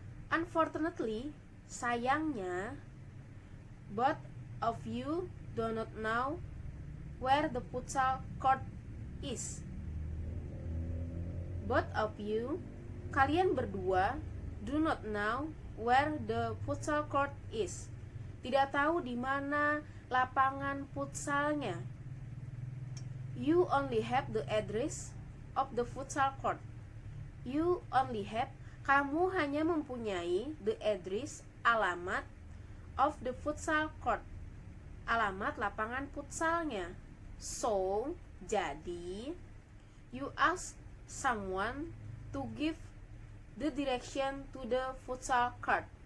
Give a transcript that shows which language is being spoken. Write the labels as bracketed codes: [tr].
[en] Unfortunately, sayangnya, both of you do not know where the futsal court is. Both of you, [id] kalian berdua, [en] do not know where the futsal court is. [id] Tidak tahu di mana lapangan futsalnya. [en] You only have the address of the futsal court. You only have, [id] kamu hanya mempunyai [en] the address, alamat, of the futsal court, [id] alamat lapangan futsalnya. [en] So, jadi, you ask someone to give the direction to the futsal court.